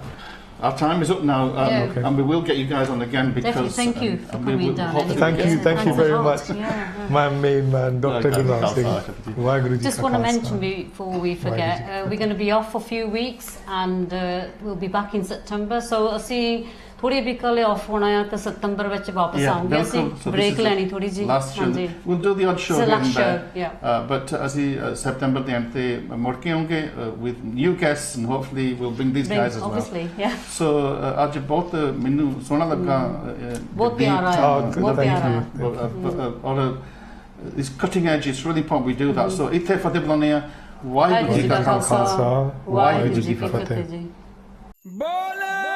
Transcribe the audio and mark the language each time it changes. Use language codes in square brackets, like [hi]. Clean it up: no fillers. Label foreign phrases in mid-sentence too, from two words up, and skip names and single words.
[en] Our time is up now, and we will get you guys on again because. Definitely, thank you for coming down. Thank you very much. My main man, Dr. Gulab Singh. Just want to mention before we forget, we're going to be off for a few weeks, and we'll be back in September. So I'll see [pa] ਥੋੜੀ ਵੀ ਕੱਲ ਆਫ ਹੋਣਾ ਆ ਤਾਂ ਸਤੰਬਰ ਵਿੱਚ ਵਾਪਸ ਆਉਂਗੇ ਅਸੀਂ ਬ੍ਰੇਕ ਲੈਣੀ ਥੋੜੀ ਜੀ [en] ਹਾਂਜੀ we'll do the odd show here and there but [pa] ਅਸੀਂ ਸਤੰਬਰ ਦੇ ਅੰਤ ਤੇ ਮੁੜ ਕੇ ਆਉਂਗੇ [en] with new guests and hopefully we'll bring these guys as obviously, well yeah. [pa] so ਅੱਜ ਬਹੁਤ ਮੈਨੂੰ ਸੋਹਣਾ ਲੱਗਾ ਬਹੁਤ ਪਿਆਰਾ ਹੈ ਬਹੁਤ ਪਿਆਰਾ ਔਰ [en] this cutting edge is really important we do that [pa] so ਇੱਥੇ ਫਤਿਹ ਬੁਲਾਉਂਦੇ ਆ ਵਾਹਿਗੁਰੂ ਜੀ ਕਾ ਖਾਲਸਾ ਵਾਹਿਗੁਰੂ ਜੀ ਕੀ ਫਤਿਹ ਬੋਲੇ